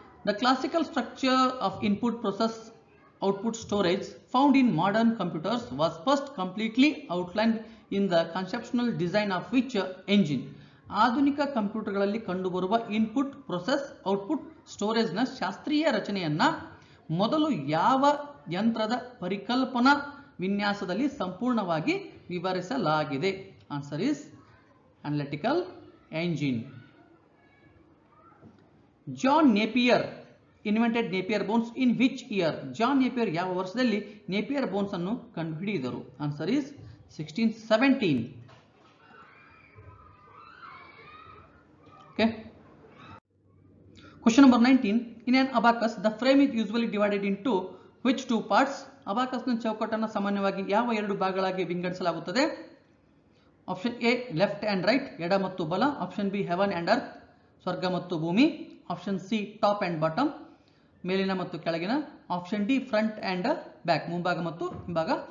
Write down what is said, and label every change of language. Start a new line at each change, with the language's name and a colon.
English: The classical structure of input process output storage found in modern computers was first completely outlined in the conceptual design of which engine?
Kannada: ಆಧುನಿಕ ಕಂಪ್ಯೂಟರ್ಗಳಲ್ಲಿ ಕಂಡುಬರುವ input process output ಸ್ಟೋರೇಜ್ನ ಶಾಸ್ತ್ರೀಯ ರಚನೆಯನ್ನ ಮೊದಲು ಯಾವ ಯಂತ್ರದ ಪರಿಕಲ್ಪನಾ ವಿನ್ಯಾಸದಲ್ಲಿ ಸಂಪೂರ್ಣವಾಗಿ ವಿವರಿಸಲಾಗಿದೆ?
English: Answer is analytical engine. John Napier invented Napier bones in which year?
Kannada: John Napier ಯಾವ ವರ್ಷದಲ್ಲಿ ನೇಪಿಯರ್ ಬೋನ್ಸ್ ಅನ್ನು ಕಂಡುಹಿಡಿದರು?
English: Answer is 1617. Okay. Question number 19. In an abacus, the frame is usually divided into which two parts?
Kannada: ಅಬಾಕಸ್ನ ಚೌಕಟ್ಟನ್ನು ಸಾಮಾನ್ಯವಾಗಿ ಯಾವ ಎರಡು ಭಾಗಗಳಾಗಿ ವಿಂಗಡಿಸಲಾಗುತ್ತದೆ?
English: option A left and right,
Kannada: ಎಡ ಮತ್ತು ಬಲ,
English: option B heaven and earth,
Kannada: ಸ್ವರ್ಗ ಮತ್ತು ಭೂಮಿ,
English: option C top and bottom,
Kannada: ಮೇಲಿನ ಮತ್ತು ಕೆಳಗಿನ,
English: option D front and back,
Kannada: ಮುಂಭಾಗ ಮತ್ತು ಹಿಂಭಾಗ.